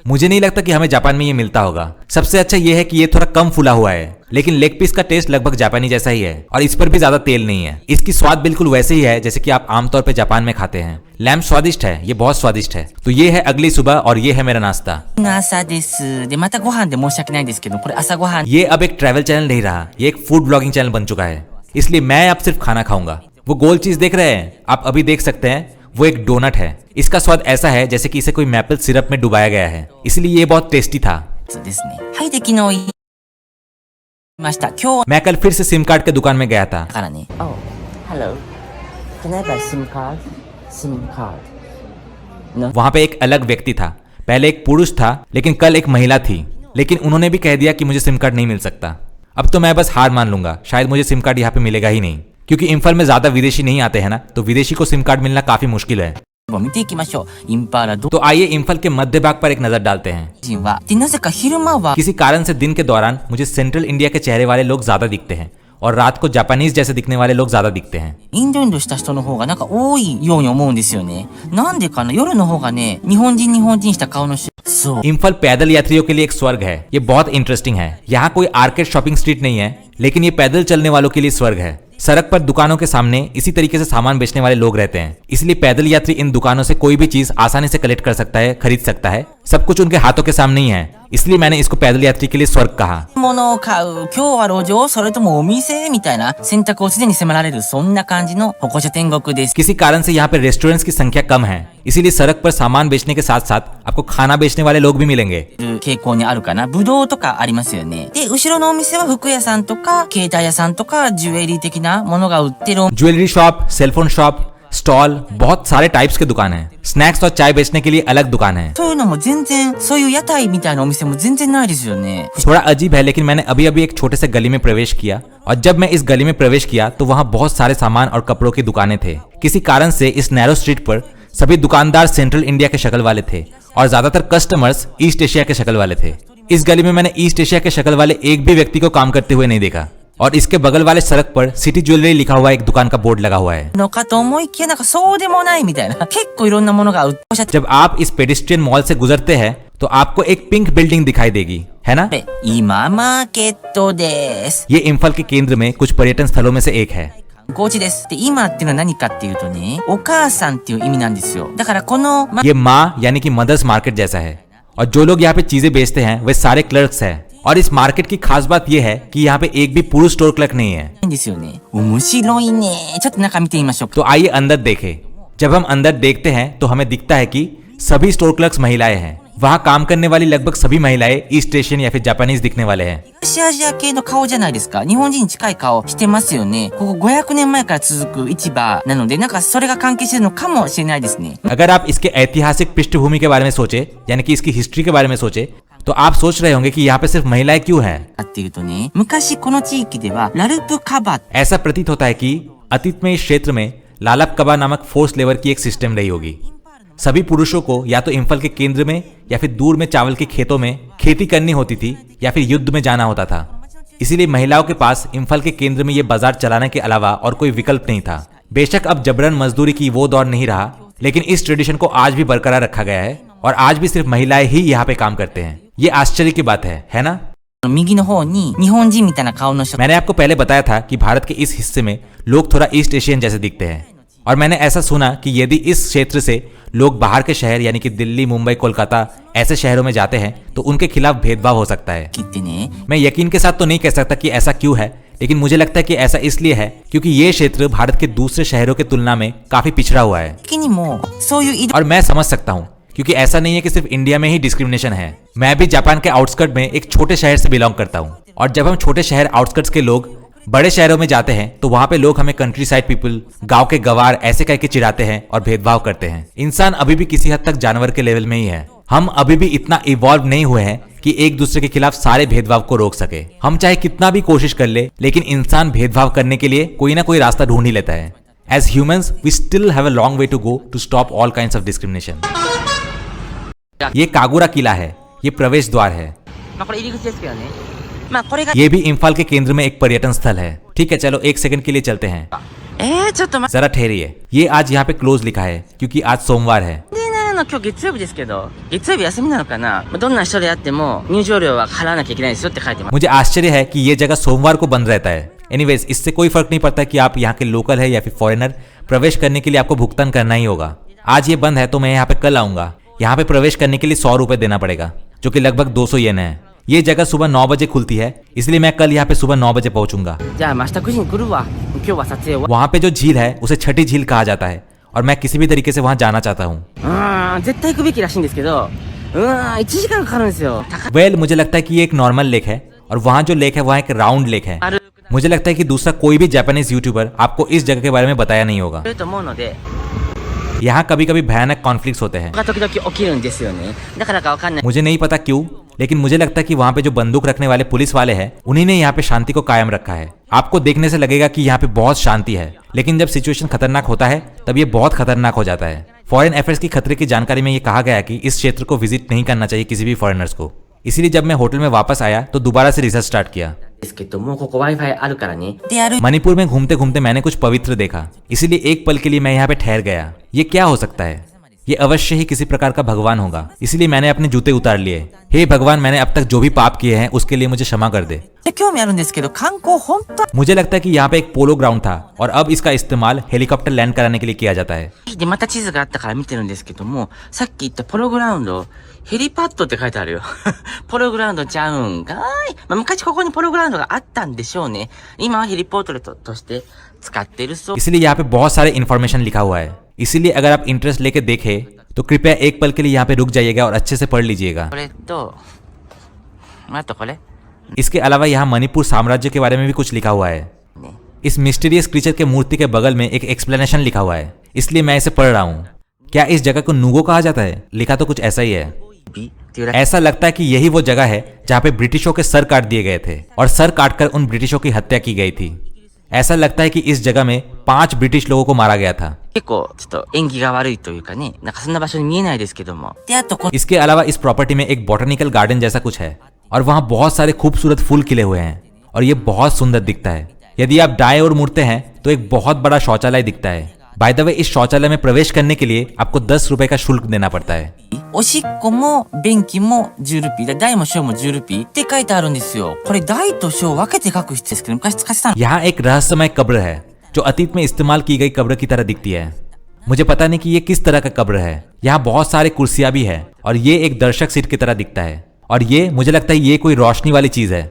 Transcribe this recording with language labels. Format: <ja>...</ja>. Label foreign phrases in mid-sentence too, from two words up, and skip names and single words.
<hi>मुझे नहीं लगता कि हमें जापान में ये मिलता होगा। सबसे अच्छा ये है कि ये थोड़ा कम फूला हुआ है, लेकिन</hi> <en>leg piece</en> <hi>का टेस्ट लगभग जापानी जैसा ही है और इस पर भी ज्यादा तेल नहीं है। इसकी स्वाद बिल्कुल वैसे ही है जैसे कि आप आमतौर पर जापान में खाते हैं। लैम्ब स्वादिष्ट है, ये बहुत स्वादिष्ट है। तो ये है अगली सुबह और ये है मेरा नाश्ता।</hi> <ja>朝です。で、またご飯で申し訳ないんですけど、これ朝ご飯</ja> <hi>ये अब एक</hi> <en>travel channel</en> <hi>नहीं रहा, ये एक</hi> <en>food blogging channel</en> <hi>बन चुका है, इसलिए मैं अब सिर्फ खाना खाऊंगा। वो गोल चीज देख रहे हैं, आप अभी देख सकते हैं, वो एक डोनट है। इसका स्वाद ऐसा है जैसे कि इसे कोई</hi> <en>maple syrup</en> <hi>में डुबाया गया है, इसलिए ये बहुत टेस्टी था।</hi> <ja>ですね。はい、で、昨日言いました。今日</ja> <hi>मैं कल फिर से</hi> <en>SIM card</en> <hi>के दुकान में गया था।</hi> <ja>だからね。</ja> <en>Oh, hello. Can I buy SIM card? SIM card. No.</en> <hi>वहां पे एक अलग व्यक्ति था। पहले एक पुरुष था, लेकिन कल एक महिला थी। लेकिन उन्होंने भी कह दिया कि मुझे</hi> <en>SIM card</en> <hi>नहीं मिल सकता। अब तो मैं बस हार मान लूंगा, शायद मुझे</hi> <en>SIM card</en> <hi>यहाँ पे मिलेगा ही नहीं, क्योंकि इम्फाल में ज्यादा विदेशी नहीं आते हैं ना, तो विदेशी को</hi> <en>SIM card</en> <hi>मिलना काफी मुश्किल है।</hi> <ja>見ていきましょう。インパーラど</ja> <hi>तो आइए इम्फाल के मध्य भाग पर एक नजर डालते हैं।</hi> <ja>人は。で、なぜか昼間は</ja> <hi>किसी कारण से दिन के दौरान मुझे सेंट्रल इंडिया के चेहरे वाले लोग ज्यादा दिखते हैं और रात को जापानीज जैसे दिखने वाले लोग ज्यादा दिखते हैं।</hi> <ja>インドした人の方がなんか多いように思うんですよね。なんでかな、夜の方がね、日本人した顔の人。そう。</ja> <hi>इम्फाल पैदल यात्रियों के लिए एक स्वर्ग है। ये बहुत इंटरेस्टिंग है। यहाँ कोई</hi> <en>arcade shopping street</en> <hi>नहीं है, लेकिन ये पैदल चलने वालों के लिए स्वर्ग है। सड़क पर दुकानों के सामने इसी तरीके से सामान बेचने वाले लोग रहते हैं, इसलिए पैदल यात्री इन दुकानों से कोई भी चीज आसानी से कलेक्ट कर सकता है, खरीद सकता है। सब कुछ उनके हाथों के सामने ही है, इसलिए मैंने इसको पैदल यात्री के लिए स्वर्ग कहा।</hi> <ja>物を買う、今日は路上、それともお店みたいな選択を常に迫られる、そんな感じの歩行者天国です。</ja> <hi>किसी कारण से यहाँ पे रेस्टोरेंट्स की संख्या कम है, इसीलिए सड़क पर सामान बेचने के साथ साथ आपको खाना बेचने वाले लोग भी मिलेंगे।</hi> <ja>傾向にあるかな。ブドウとかありますよね。で、後ろのお店は服屋さんとか、携帯屋さんとか、ジュエリー的なものが売ってる。</ja> <en>jewelry shop, cellphone shop, stall,</en> <hi>बहुत सारे टाइप्स के दुकान है। स्नैक्स और चाय बेचने के लिए अलग दुकान है।</hi> <ja>そういうのも全然、そういう屋台みたいなお店も全然ないですよね。</ja> <hi>थोड़ा अजीब है, लेकिन मैंने अभी अभी एक छोटे से गली में प्रवेश किया और जब मैं इस गली में प्रवेश किया तो वहाँ बहुत सारे सामान और कपड़ों की दुकानें थे। किसी कारण से इस</hi> <en>narrow street</en> <hi>पर सभी दुकानदार सेंट्रल इंडिया के शक्ल वाले थे और ज्यादातर कस्टमर्स ईस्ट एशिया के शक्ल वाले थे। इस गली में मैंने ईस्ट एशिया के शक्ल वाले एक भी व्यक्ति को काम करते हुए नहीं देखा और इसके बगल वाले सड़क पर सिटी ज्वेलरी लिखा हुआ एक दुकान का बोर्ड लगा हुआ है।</hi> <ja>のかと思いきやなんかそうでもないみたいな。結構いろんなものが売っておっしゃって。</ja> <hi>जब आप इस</hi> <en>pedestrian mall</en> <hi>से गुजरते हैं तो आपको एक</hi> <en>pink building</en> <hi>दिखाई देगी, है ना?</hi> <ja>今マーケットです。</ja> <hi>ये इम्फाल के केंद्र में कुछ पर्यटन स्थलों में से एक है।</hi> <ja>高知です。で、今っていうのは何かっていうとね、お母さんっていう意味なんですよ。だからこの、</ja> <hi>ये माँ यानी कि</hi> <en>mother's market</en> <hi>जैसा है और जो लोग यहाँ पे चीजें बेचते हैं वे सारे क्लर्क्स हैं। और इस मार्केट की खास बात यह है कि यहाँ पे एक भी पुरुष</hi> <en>store clerk</en> <hi>नहीं है।</hi> <ja>ですよね。面白いね。ちょっと中見てみましょうか。</ja> <hi>तो आइए अंदर देखें। जब हम अंदर देखते हैं तो हमें दिखता है कि सभी</hi> <en>store clerks</en> <hi>महिलाएं हैं। वहाँ काम करने वाली लगभग सभी महिलाएं</hi> <en>East Asian</en> <hi>या फिर जापानीज दिखने वाले हैं।</hi> <ja>東アジア系の顔じゃないですか。日本人に近い顔してますよね。ここ500年前から続く市場なので、なんかそれが関係してるのかもしれないですね。</ja> <hi>अगर आप इसके ऐतिहासिक पृष्ठभूमि के बारे में सोचे, यानी कि इसकी हिस्ट्री के बारे में सोचे, तो आप सोच रहे होंगे कि यहाँ पे सिर्फ महिलाएं क्यों हैं।</hi> <ja>っていうとね、昔この地域ではラルプカバ</ja> <hi>ऐसा प्रतीत होता है कि अतीत में इस क्षेत्र में लालप कबा नामक</hi> <en>forced labour</en> <hi>की एक सिस्टम रही होगी। सभी पुरुषों को या तो इम्फाल के केंद्र में या फिर दूर में चावल के खेतों में खेती करनी होती थी या फिर युद्ध में जाना होता था। इसीलिए महिलाओं के पास इम्फाल के केंद्र में ये बाजार चलाने के अलावा और कोई विकल्प नहीं था। बेशक अब जबरन मजदूरी की वो दौर नहीं रहा, लेकिन इस ट्रेडिशन को आज भी बरकरार रखा गया है और आज भी सिर्फ महिलाएं ही यहाँ पे काम करते हैं। ये आश्चर्य की बात है ना?</hi> <ja>右の方に日本人みたいな顔の人</ja> <hi>मैंने आपको पहले बताया था कि भारत के इस हिस्से में लोग थोड़ा</hi> <en>East Asian</en> <hi>जैसे दिखते हैं, और मैंने ऐसा सुना कि यदि इस क्षेत्र से लोग बाहर के शहर यानी कि दिल्ली, मुंबई, कोलकाता ऐसे शहरों में जाते हैं तो उनके खिलाफ भेदभाव हो सकता है।</hi> <ja>切ってね</ja> <hi>मैं यकीन के साथ तो नहीं कह सकता कि ऐसा क्यों है, लेकिन मुझे लगता है कि ऐसा इसलिए है क्योंकि ये क्षेत्र भारत के दूसरे शहरों की तुलना में काफी पिछड़ा हुआ है।</hi> <ja>的にもそういう移動</ja> <hi>और मैं समझ सकता हूँ क्योंकि ऐसा नहीं है कि सिर्फ इंडिया में ही डिस्क्रिमिनेशन है। मैं भी जापान के आउटस्कर्ट में एक छोटे शहर से बिलोंग करता हूँ, और जब हम छोटे शहर आउटस्कर्ट्स के लोग बड़े शहरों में जाते हैं तो वहां पे लोग हमें</hi> <en>countryside people,</en> <hi>गांव के गवार ऐसे कह के चिढ़ाते हैं और भेदभाव करते हैं। इंसान अभी भी किसी हद तक जानवर के लेवल में ही है। हम अभी भी इतना इवॉल्व नहीं हुए हैं कि एक दूसरे के खिलाफ सारे भेदभाव को रोक सके। हम चाहे कितना भी कोशिश कर ले, लेकिन इंसान भेदभाव करने के लिए कोई ना कोई रास्ता ढूंढ ही लेता है।</hi> <en>As humans we still have a long way to go to stop all kinds of discrimination.</en> <hi>ये कागुरा किला है, ये प्रवेश द्वार है।</hi> <ja>まあこれ入り口ですけどねまあこれが</ja> <hi>ये भी इम्फाल के केंद्र में एक पर्यटन स्थल है। ठीक है, चलो एक सेकंड के लिए चलते हैं।</hi> <ja>ちょっと待</ja> <hi>जरा ठहरिए, ये आज यहाँ पे क्लोज लिखा है क्योंकि आज सोमवार है।</hi> <ja>ってなの今日月曜日ですけど月曜日休みなのかなまあどんな人であっても入場料は払わなきゃいけないですよって書いてます</ja> <hi>मुझे आश्चर्य है कि ये जगह सोमवार को बंद रहता है। एनीवेज, इससे कोई फर्क नहीं पड़ता कि आप यहाँ के लोकल है या फिर फॉरेनर, प्रवेश करने के लिए आपको भुगतान करना ही होगा। आज ये बंद है तो मैं यहाँ पे कल आऊंगा। यहाँ पे प्रवेश करने के लिए 100 रुपए देना पड़ेगा, जो कि लगभग 200 येन है। ये जगह सुबह 9 बजे खुलती है, इसलिए मैं कल यहाँ पे सुबह 9 बजे पहुंचूंगा।</hi> <ja>じゃあ明日9時に来るわ今日は撮影は</ja> <hi>वहाँ पे जो झील है उसे छठी झील कहा जाता है, और मैं किसी भी तरीके से वहाँ जाना चाहता हूँ।</hi> <ja>絶対行くべきらしいんですけど1時間かかるんですよ高</ja> <hi>वेल मुझे लगता है कि ये एक</hi> <en>normal lake</en> <hi>है, और वहाँ जो लेक है वहाँ एक</hi> <en>round lake</en> <hi>है। る मुझे लगता है कि दूसरा कोई भी</hi> <en>Japanese YouTuber</en> <hi>आपको इस जगह के बारे में बताया नहीं होगा।</hi> <ja>と思うので</ja> <hi>यहाँ कभी कभी भयानक कॉन्फ्लिक्ट्स होते हैं।</hi> <ja>が時々起きるんですよねだからかわかんない</ja> <hi>मुझे नहीं पता क्यों, लेकिन मुझे लगता है कि वहाँ पे जो बंदूक रखने वाले पुलिस वाले हैं उन्हीं ने यहाँ पे शांति को कायम रखा है। आपको देखने से लगेगा कि यहाँ पे बहुत शांति है, लेकिन जब सिचुएशन खतरनाक होता है तब ये बहुत खतरनाक हो जाता है। फॉरेन अफेयर्स की खतरे की जानकारी में ये कहा गया कि इस क्षेत्र को विजिट नहीं करना चाहिए किसी भी फॉरेनर्स को। इसीलिए जब मैं होटल में वापस आया तो दोबारा से</hi> <en>research start</en> <hi>किया।</hi> <ja>ですけどもうここ Wi-Fi あるからねで歩い</ja> <hi>मणिपुर में घूमते घूमते मैंने कुछ पवित्र देखा, इसीलिए एक पल के लिए मैं यहाँ पे ठहर गया। ये क्या हो सकता है? ये अवश्य ही किसी प्रकार का भगवान होगा, इसीलिए मैंने अपने जूते उतार लिए। हे भगवान, मैंने अब तक जो भी पाप किए हैं उसके लिए मुझे क्षमा कर दे।</hi> <ja>て興味あるんですけど観光本当</ja> <hi>मुझे लगता है कि यहाँ पे एक</hi> <en>polo ground</en> <hi>था और अब इसका इस्तेमाल हेलीकॉप्टर लैंड कराने के लिए किया जाता है।</hi> <ja>でまた地図があったから見てるんですけどもさっき言ったポログラウンドヘリパッドって書いてあるよポログラウンドちゃうんかい、まあ、昔ここにポログラウンドがあったんでしょうね今はヘリポートレとして使ってるそう</ja> <hi>इसलिए यहाँ पे बहुत सारे इन्फॉर्मेशन लिखा हुआ है, इसीलिए अगर आप इंटरेस्ट लेके देखें तो कृपया एक पल के लिए यहाँ पे रुक जाइएगा और अच्छे से पढ़ लीजिएगा।</hi> <ja>これとあとこれ</ja> <hi>इसके अलावा यहाँ मणिपुर साम्राज्य के बारे में भी कुछ लिखा हुआ है। इस</hi> <en>mysterious creature</en> <hi>के मूर्ति के बगल में एक एक्सप्लेनेशन लिखा हुआ है, इसलिए मैं इसे पढ़ रहा हूँ। क्या इस जगह को नूगो कहा जाता है? लिखा तो कुछ ऐसा ही है।</hi> <ja>ビっていうら</ja> <hi>ऐसा लगता है कि यही वो जगह है जहाँ पे ब्रिटिशों के सर काट दिए गए थे और सर काटकर उन ब्रिटिशों की हत्या की गई थी। ऐसा लगता है कि इस जगह में 5 ब्रिटिश लोगों को मारा गया था।</hi> <ja>結構ちょっと縁起が悪いというかねなんかそんな場所に見えないですけどもであとこ</ja> <hi>इसके अलावा इस प्रॉपर्टी में एक</hi> <en>botanical garden</en> <hi>जैसा कुछ है और वहाँ बहुत सारे खूबसूरत फूल खिले हुए हैं और ये बहुत सुंदर दिखता है। यदि आप दाएं ओर मुड़ते हैं तो एक बहुत बड़ा शौचालय दिखता है।</hi> <en>by the way,</en> <hi>इस शौचालय में प्रवेश करने के लिए आपको 10 रुपए का शुल्क देना पड़ता है।</hi> <ja>おしっこも便器も10ルピーで大も小も10ルピーって書いてあるんですよこれ大と小分けて書く必要ですけど昔使ってたの</ja> <hi>यहाँ एक रहस्यमय कब्र है जो अतीत में इस्तेमाल की गई कब्र की तरह दिखती है। मुझे पता नहीं कि ये किस तरह का कब्र है। यहाँ बहुत सारे कुर्सियां भी है और ये एक दर्शक सीट की तरह दिखता है और ये मुझे लगता है ये कोई रोशनी वाली चीज है।</hi>